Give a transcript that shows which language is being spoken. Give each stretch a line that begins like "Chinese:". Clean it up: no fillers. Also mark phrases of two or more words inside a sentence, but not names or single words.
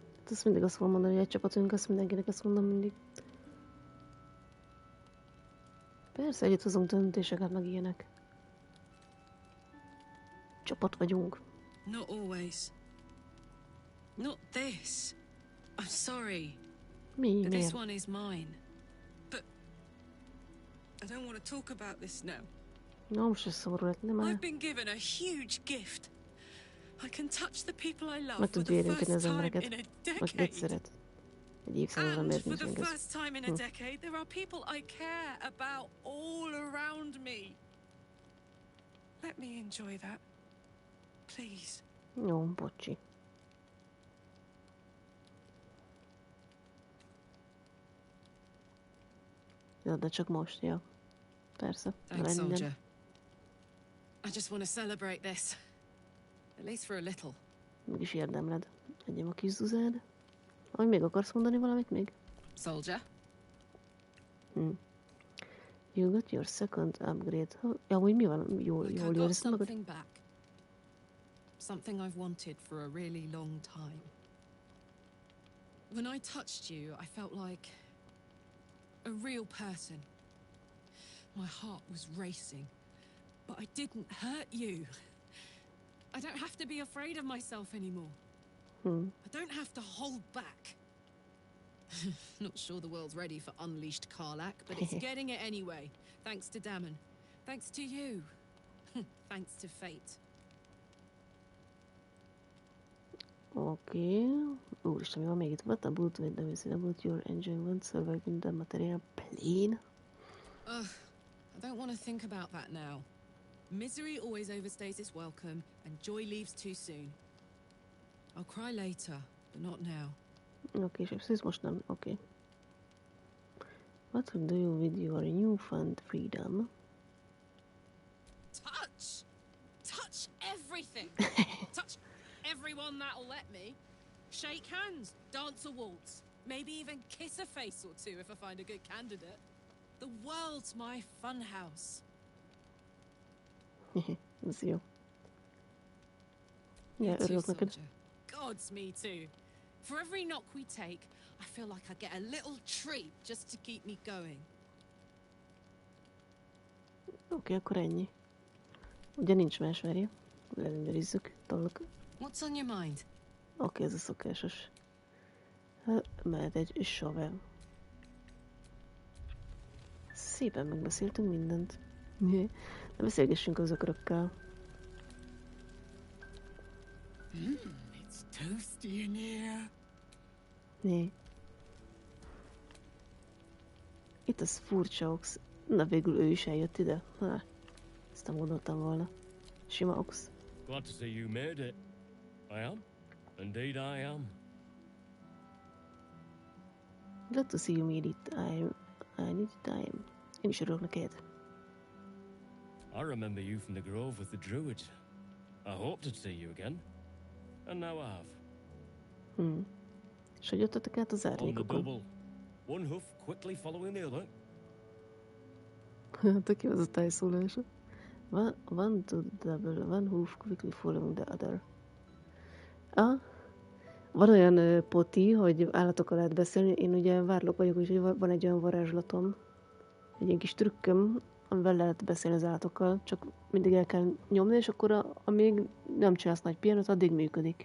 Hungarian: Hát ezt mindig azt fogom mondani, hogy egy csapatunk, azt mindenkinek ezt mondom mindig. Persze, együtt hozunk döntéseket, meg ilyenek. Csapat vagyunk.
English: Not always. Not this. I'm sorry.
Hungarian: Mi?
English: But this
Hungarian: Miért?
English: one is mine. But I don't want to talk about this now.
Hungarian: Na, most ez szomorú lett, nem már.
English: I've been given a huge gift. I can touch the people I love
Hungarian: Meg
English: for
Hungarian: tudja
English: the
Hungarian: érinteni
English: first
Hungarian: az
English: time
Hungarian: embereket,
English: in a
Hungarian: akit
English: decade.
Hungarian: szeret. Egy évszázadra
English: And
Hungarian: miért
English: for
Hungarian: nincs
English: the
Hungarian: meg ez?
English: first time in a decade, there are people I care about all around me. Let me enjoy that. Please.
Hungarian: Jó, bocsi. Ja, de csak most, ja. Persze.
English: Thanks,
Hungarian: Minden.
English: soldier. I just want to celebrate this. At least for a little.
Hungarian: Mégis érdemled. Egyem a kis zuzád. Ahogy még akarsz mondani valamit még?
English: Soldier? You got your second upgrade.
Hungarian: Ja, hogy mi van? Jól
English: I got
Hungarian: érzed magad?
English: something back. Something I've wanted for a really long time. When I touched you, I felt like a real person. My heart was racing, but I didn't hurt you. I don't have to be afraid of myself anymore. I don't have to hold back. Not sure the world's ready for unleashed Karlak, but it's getting it anyway. Thanks to Dammon. Thanks to you. Thanks to fate.
Hungarian: Oké. Úristen, mi van még itt?
English: What about with the missing about your enjoyment surviving the material plane? Ugh, I don't want to think about that now. Misery always overstays its welcome, and joy leaves too soon. I'll cry later, but not now.
Hungarian: Oké, és ez most nem. Oké.
English: What will do you with your newfound freedom? Touch! Touch everything! Touch everyone that'll let me. Shake hands, dance a waltz, maybe even kiss a face or two if I find a good candidate. The world's my funhouse.
Hungarian: Ez jó. Ja, örülök neked.
English: Gods, me too. For every knock we take, I feel like I get a little treat just to keep me going.
Hungarian: Oké, akkor ennyi. Ugye nincs más, várja. Lerenderízzük. Tolok.
English: What's on your mind?
Hungarian: Oké, ez a szokásos. Mehet egy shovel. Szépen megbeszéltünk mindent. Ne beszélgessünk az ökrökkel.
English: It's toasty in here.
Hungarian: Né. Itt az furcsa ox. Na végül ő is eljött ide. Ezt nem gondoltam volna. Sima ox.
English: Glad to see you made it. I am. Indeed I am. Glad to see you made it. I need time.
Hungarian: Én is örülök neked.
English: I remember you from the grove with the druids. I hoped to see you again. And now I have.
Hungarian: És hogy jöttetek át az
English: On the
Hungarian: árnyékokon?
English: double. One hoof quickly following the other.
Hungarian: Tök jó az a tájszólása.
English: One to double, one hoof quickly following the other.
Hungarian: Van olyan poti, hogy állatokkal lehet beszélni. Én ugye várlok vagyok, úgyhogy van egy olyan varázslatom. Egy ilyen kis trükköm, amivel lehet beszélni az állatokkal. Csak mindig el kell nyomni, és akkor amíg nem csinálsz nagy pihenőt, addig működik.